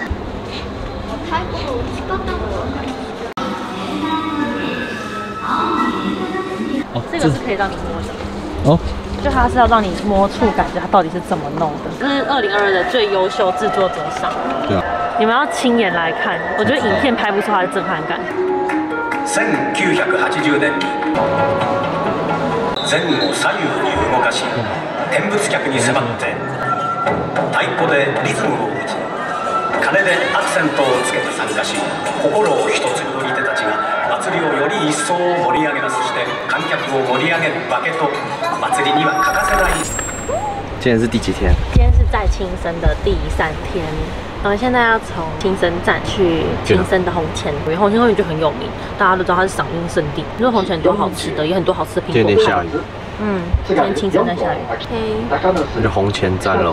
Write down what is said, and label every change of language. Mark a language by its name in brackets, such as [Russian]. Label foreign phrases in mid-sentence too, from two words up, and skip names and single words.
[Chinese] 哦，这个是可以让你摸的。哦。就它是要让你摸触感觉它到底是怎么弄的。这是2022的最优秀制作者赏。对啊。你们要亲眼来看，我觉得影片拍不出它的震撼感。 [Japanese] 1980年前後左右に動かし見物客に迫って太鼓でリズムを打ち鐘でアクセントをつけて参加し心を一つに売り手たちが祭りをより一層盛り上げます。そして観客を盛り上げるバケと祭りには欠かせない。 [Chinese] 今天是第几天？今天是在青森的第3天。我们现在要从青森站去青森的红前，因为红前公园就很有名，大家都知道它是赏樱圣地。因为红前很多好吃的，也很多好吃的苹果派。今天下雨。今天青森在下雨。OK。那就红前站喽。